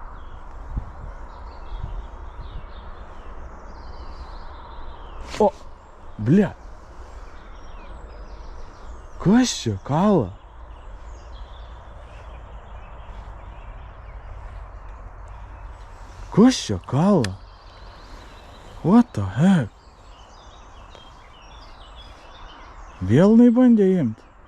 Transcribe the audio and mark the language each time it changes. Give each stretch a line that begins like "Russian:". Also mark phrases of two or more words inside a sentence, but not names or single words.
Lithuanian: O, ble. Kas čia kala? Kas čia kala?
English: What the heck?
Lithuanian: Vėl jinai bandė imt.